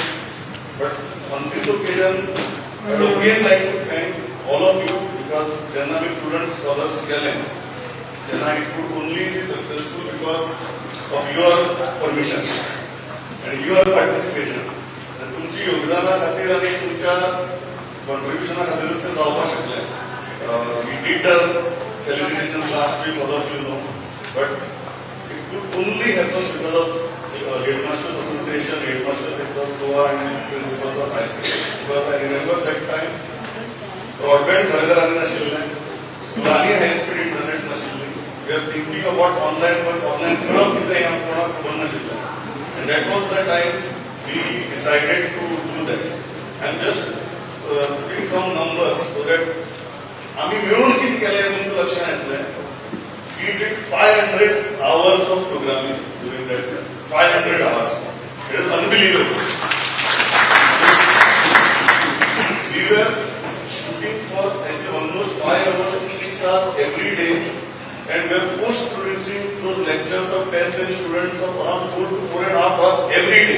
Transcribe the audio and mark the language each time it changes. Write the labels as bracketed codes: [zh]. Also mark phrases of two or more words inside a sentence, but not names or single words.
[en] But on this occasion, I would again like to thank all of you because then we Prudent scholars challenge. Then it could only be successful because of your permission and your participation. [kok] And तुमची योगदाना खातीर आणि तुमच्या contribution खातीरच ते जावपाक शकले. [en] We did the felicitations last week, all of you know, but it could only happen because of Headmasters Association, Headmasters across Goa and principals of high school. Because I remember that time, broadband [kok] घराघरांनी नाशिल्ले, स्कुलांनी [en] high-speed internet नाशिल्ले. We are thinking about online, but online [kok] करप कितें हें कोणाक खबर नाशिल्लें. [en] And that was the time we decided to do that. I'm just putting some numbers so that [kok] आम्ही मिळून किती केलें तुमकां लक्षांत येतलें. [en] We did 500 hours of programming during that time. 500 hours. It is unbelievable. We were shooting for almost 5 hours, 6 hours every day, and we were post-producing those lectures of 10 students of around 4 to 4.5 hours every day.